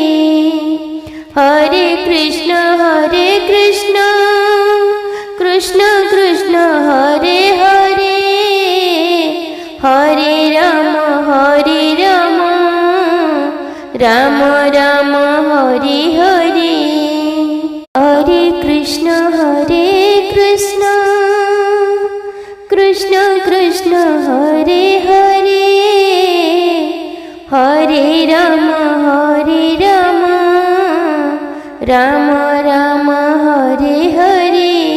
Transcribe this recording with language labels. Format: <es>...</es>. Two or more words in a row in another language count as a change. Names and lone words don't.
<sa>ହରେ କୃଷ୍ଣ କୃଷ୍ଣ କୃଷ୍ଣ ହରେ ହରେ, ହରେ ରାମ ରାମ ରାମ ହରେ ହରେ। হরে কৃষ্ণ কৃষ্ণ কৃষ্ণ হরে হরে, হরে রাম রাম রাম হরে হরে।</sa>